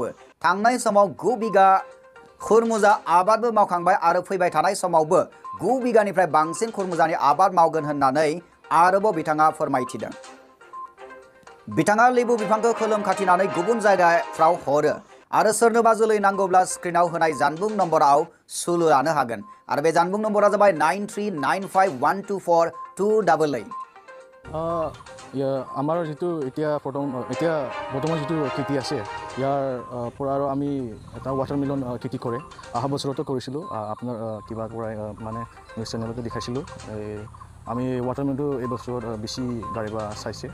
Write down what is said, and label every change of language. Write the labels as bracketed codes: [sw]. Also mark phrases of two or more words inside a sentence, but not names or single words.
[brx] थांनाय समाव 9 बिगा खुरमुजा आबादबो मावखांबाय आरो फैबाय थानाय समावबो 9 बिगानिफ्राय बांसिन खुरमुजानि आबाद मावगोन होननानै आरोबाव बिथाङा फोरमायथिदों। बिथाङा लेबु बिफांखौ खोलोम खाथिनानै गुबुन जायगाफ्राव हरो आरो सोरनोबा जोलै नांगौब्ला स्क्रिनाव होनाय जानबुं नम्बराव सुलु लानो हागोन आरो बे जानबुं नम्बरा जाबाय 9395124288। [as] আমাৰ যিটো এতিয়া বৰ্তমান যিটো খেতি আছে ইয়াৰ পৰা আৰু আমি এটা ৱাটাৰমেলন খেতি কৰে অহা বছৰতো কৰিছিলোঁ। আপোনাৰ কিবা পৰা মানে নিউজ চেনেলতে দেখাইছিলোঁ। আমি ৱাটাৰমেলনটো এই বছৰত বেছি গাড়ীবা চাইছে।